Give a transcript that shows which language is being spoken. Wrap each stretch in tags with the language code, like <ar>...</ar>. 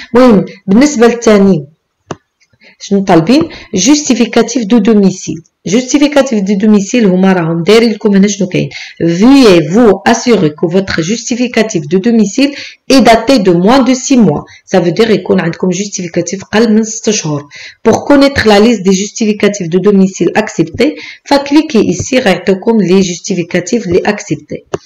<ar>المهم بالنسبه للثاني شنو طالبين؟ جوستيفيكاتيف دو دوميسيل. جوستيفيكاتيف دو دوميسيل هما راهم دايرين لكم هنا شنو كاين.</ar> <fr>Veuillez vous assurer que votre justificatif de domicile est daté de moins de 6 mois. Ça veut dire</fr> <ar>يكون عندكم justificatif قل من 6 شهور.</ar> <fr>Pour connaître la liste des justificatifs de domicile acceptés, فكليكي ici غيعطيكم les justificatifs les acceptés.</fr>